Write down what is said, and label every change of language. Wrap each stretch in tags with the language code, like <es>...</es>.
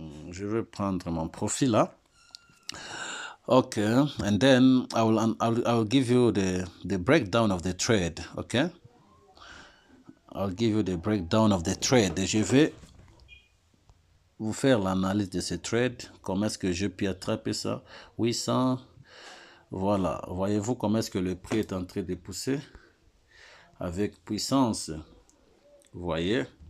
<fr>Je vais prendre mon profit là.</fr> <en>Okay, and then I will give you the breakdown of the trade. Okay, I'll give you the breakdown of the trade.</en> <fr>Je vais vous faire l'analyse de ce trade. Comment est-ce que je peux attraper ça? 800. Voilà. Voyez-vous comment est-ce que le prix est en train de pousser avec puissance. Vous voyez?</fr>